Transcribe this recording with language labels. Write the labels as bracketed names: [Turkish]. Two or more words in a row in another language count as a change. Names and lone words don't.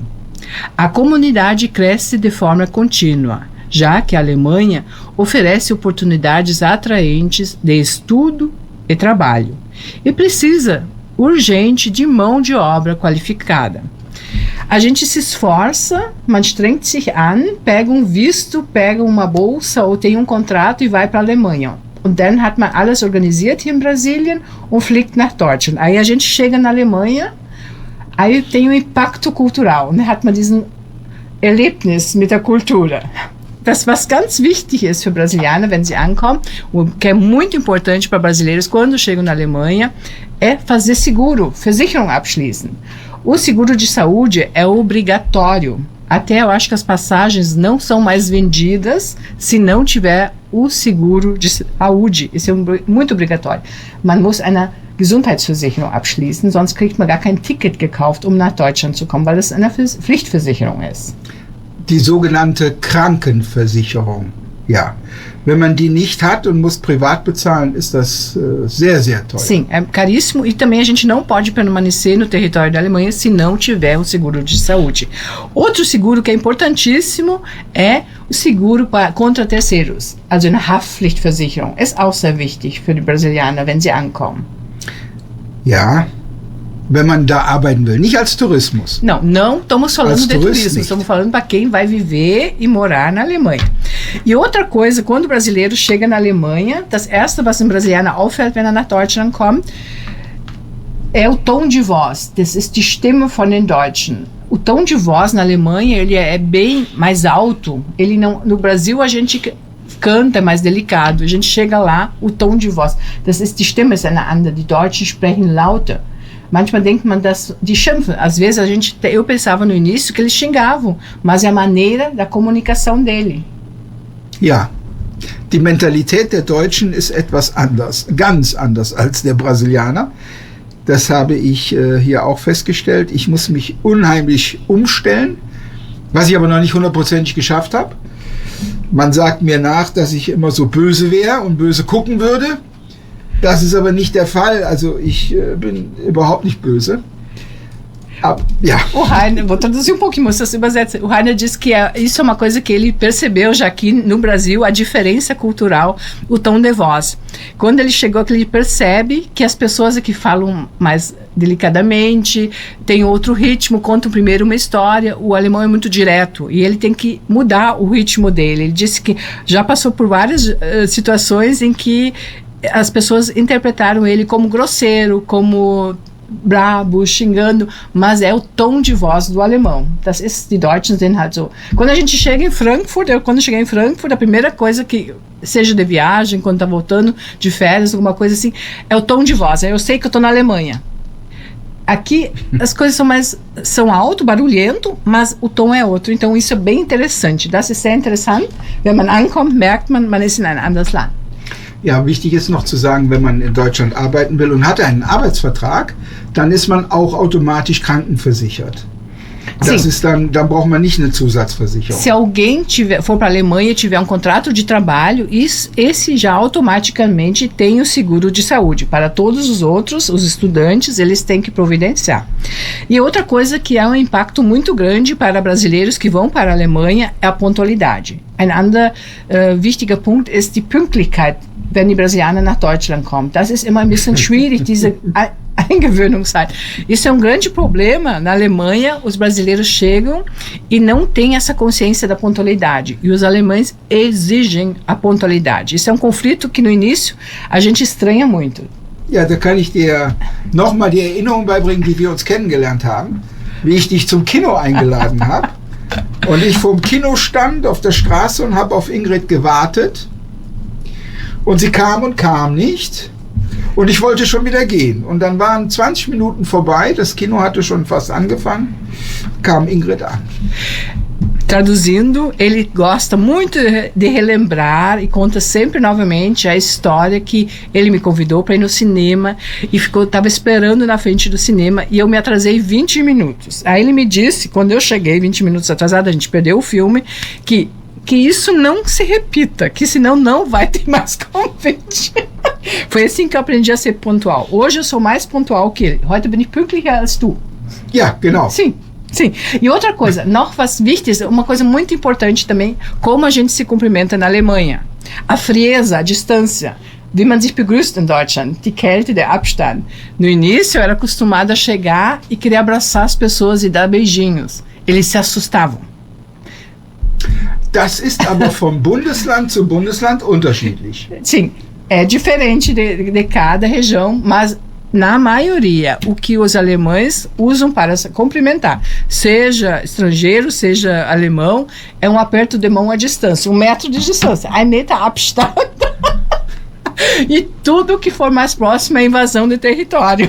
[Portuguese] A comunidade cresce de forma contínua, já que a Alemanha oferece oportunidades atraentes de estudo e trabalho e precisa urgente de mão de obra qualificada. A gente se esforça, [German] man strengt sich an, [Portuguese] pega um visto, pega uma bolsa ou tem um contrato e vai para a Alemanha. [German] Und dann hat man alles organisiert hier in Brasilien und fliegt nach Deutschland. [Portuguese] Aí a gente chega na Alemanha, aí tem um impacto cultural, né? [German] Hat man diesen Erlebnis mit der Kultur. Das, was ganz wichtig ist für Brasilianer, wenn sie ankommen, [Portuguese] o que é muito importante para brasileiros quando chegam na Alemanha, é fazer seguro, [German] Versicherung abschließen. [Portuguese] O seguro de saúde é obrigatório. Até eu acho que as passagens não são mais vendidas se não tiver o seguro de saúde. Isso é muito obrigatório. [German] Man muss eine Gesundheitsversicherung abschließen, sonst kriegt man gar kein Ticket gekauft, um nach Deutschland zu kommen, weil das eine Pflichtversicherung ist. Die sogenannte Krankenversicherung, ja. Wenn man die nicht hat und muss privat bezahlen, ist das sehr, sehr teuer. [Portuguese] Sim, é caríssimo e também a gente não pode permanecer no território da Alemanha se não tiver um seguro de saúde. Outro seguro que é importantíssimo é o seguro contra terceiros. [German] Also eine Haftpflichtversicherung ist auch sehr wichtig für die Brasilianer, wenn sie ankommen. Ja, wenn man da arbeiten will, nicht als Tourismus. [Portuguese] Não estamos falando de turismo, estamos falando para quem vai viver e morar na Alemanha. E outra coisa, quando o brasileiro chega na Alemanha, [German] das erste, was ein Brasilianer auffällt, wenn er nach Deutschland kommt, [Portuguese] é o tom de voz. [German] Das ist die Stimme von den Deutschen. [Portuguese] O tom de voz na Alemanha, ele é bem mais alto. Ele não, no Brasil a gente canta, é mais delicado. A gente chega lá, o tom de voz. [German] Das ist die Stimme ist eine andere. Die Deutschen sprechen lauter. Manchmal denkt man, dass die schimpfen. [Portuguese] Às vezes eu pensava no início que eles xingavam, mas é a maneira da comunicação dele. [German] Ja, die Mentalität der Deutschen ist etwas anders, ganz anders als der Brasilianer. Das habe ich hier auch festgestellt. Ich muss mich unheimlich umstellen, was ich aber noch nicht 100% geschafft habe. Man sagt mir nach, dass ich immer so böse wäre und böse gucken würde. Das ist aber nicht der Fall. Also ich bin überhaupt nicht böse. [English] Yeah. [Portuguese] O Rainer, vou traduzir um pouquinho, você übersetzt. O Rainer disse que isso é uma coisa que ele percebeu já aqui no Brasil, a diferença cultural, o tom de voz. Quando ele chegou aqui, ele percebe que as pessoas aqui falam mais delicadamente, tem outro ritmo, contam primeiro uma história. O alemão é muito direto e ele tem que mudar o ritmo dele. Ele disse que já passou por várias situações em que as pessoas interpretaram ele como grosseiro, como brabo, xingando, mas é o tom de voz do alemão. [German] Das ist, die Deutschen sind halt so. [Portuguese] Quando a gente chega em Frankfurt, quando cheguei em Frankfurt, a primeira coisa que, seja de viagem, quando tá voltando de férias, alguma coisa assim, é o tom de voz. Eu sei que eu tô na Alemanha. Aqui as coisas são alto, barulhento, mas o tom é outro. Então isso é bem interessante. [German] Das ist sehr interessant. Wenn man ankommt, merkt man, man ist in ein anderes Land. Ja, wichtig ist noch zu sagen, wenn man in Deutschland arbeiten will und hat einen Arbeitsvertrag, dann ist man auch automatisch krankenversichert. Das ist dann braucht man nicht eine Zusatzversicherung. [Portuguese] Se alguém for para a Alemanha e tiver um contrato de trabalho, esse já automaticamente tem o seguro de saúde. Para todos os outros, os estudantes, eles têm que providenciar. E outra coisa que é um impacto muito grande para brasileiros que vão para a Alemanha é a pontualidade. [German] Ein anderer wichtiger Punkt ist die Pünktlichkeit, wenn die Brasilianer nach Deutschland kommen. Das ist immer ein bisschen schwierig, diese Eingewöhnungszeit. [Portuguese] Isso é um grande problema. Na Alemanha, os brasileiros chegam e não têm essa consciência da pontualidade. E os alemães exigem a pontualidade. Isso é um conflito que no início a gente estranha muito. [German] Ja, da kann ich dir nochmal die Erinnerung beibringen, wie wir uns kennengelernt haben, wie ich dich zum Kino eingeladen habe. Und ich vorm Kino stand auf der Straße und habe auf Ingrid gewartet. Und sie kam und kam nicht. Und ich wollte schon wieder gehen. Und dann waren 20 Minuten vorbei, das Kino hatte schon fast angefangen, kam Ingrid an. [Portuguese] Traduzindo, ele gosta muito de relembrar e conta sempre novamente a história que ele me convidou para ir no cinema e estava esperando na frente do cinema e eu me atrasei 20 minutos. Aí ele me disse, quando eu cheguei 20 minutos atrasada, a gente perdeu o filme, que isso não se repita, que senão não vai ter mais convite. Foi assim que eu aprendi a ser pontual. Hoje eu sou mais pontual que ele. [German] Heute bin ich pünktlicher als du. Ja, genau. [Portuguese] Sim. Sim, e outra coisa, [German] noch was wichtig, [Portuguese] uma coisa muito importante também, como a gente se cumprimenta na Alemanha. A frieza, a distância, [German] wie man sich begrüßt in Deutschland, die Kälte, der Abstand. [Portuguese] No início eu era acostumada a chegar e querer abraçar as pessoas e dar beijinhos. Eles se assustavam. [German] Das ist aber vom Bundesland zu Bundesland unterschiedlich. [Portuguese] Sim, é diferente de cada região, mas na maioria, o que os alemães usam para se cumprimentar, seja estrangeiro, seja alemão, é um aperto de mão à distância, 1 metro de distância. [German] 1 Meter Abstand. [Portuguese] E tudo que for mais próximo é invasão de território.